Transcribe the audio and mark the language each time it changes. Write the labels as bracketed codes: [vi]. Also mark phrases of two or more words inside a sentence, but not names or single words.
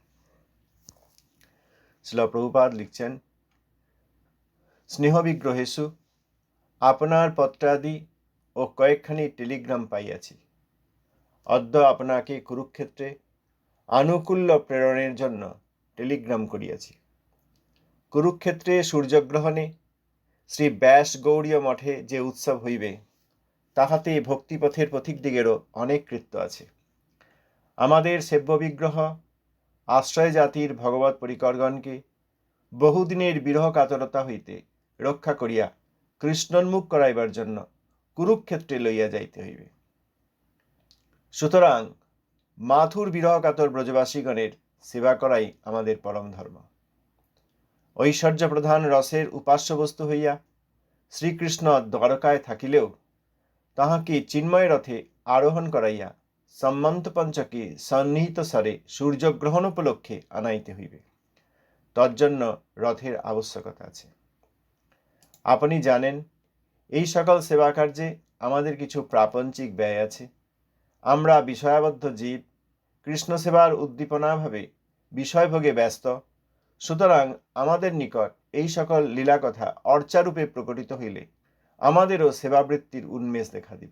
[bn] শ্রীল প্রভুপাদ লিখছেন স্নেহ বিগ্রহেষু আপনার পত্রাদি ও কয়েকখানি টেলিগ্রাম পাইয়াছি অদ্য আপনাকে কুরুক্ষেত্রে আনুকূল্য প্রেরণের জন্য টেলিগ্রাম করিয়াছি। কুরুক্ষেত্রে সূর্যগ্রহণে শ্রী ব্যাস গৌড়ীয় মঠে যে উৎসব हইবে তাহাতে ভক্তিপথের পথিকদিগেরও অনেক কৃত্য আছে। আমাদের সেব্য বিগ্রহ আশ্রয় জাতির ভগবৎ পরিকরগণকে বহুদিনের বিরহ কাতরতা हইতে রক্ষা করিয়া কৃষ্ণোন্মুখ করাইবার জন্য কুরুক্ষেত্রে লইয়া যাইতে हইবে। সুতরাং মাথুর বিরহ কাতর ব্রজবাসীগণের সেবা করাই আমাদের পরম ধর্ম। ঐশ্বর্য প্রধান রসের উপাস্য বস্তু हইয়া শ্রীকৃষ্ণ দ্বারকায় থাকিলেও তাহাকে চিন্ময় রথে আরোহণ করাইয়া সম্মন্ত পঞ্চকে সন্নিহিত সরে সূর্যগ্রহণ উপলক্ষে আনাইতে हইবে। তজ্জন্য রথের আবশ্যকতা আছে। আপনি জানেন এই সকল সেবা কার্যে আমাদের কিছু প্রাপঞ্চিক ব্যয় আছে। আমরা বিষয়াবদ্ধ জীব কৃষ্ণ সেবার উদ্দীপনা ভাবে বিষয়ভোগে ব্যস্ত। সুতরাং আমাদের নিকট এই সকল লীলা কথা অর্চারূপে প্রকটিত হইলে আমাদেরও সেবাবৃত্তির উন্মেষ দেখা দিবে।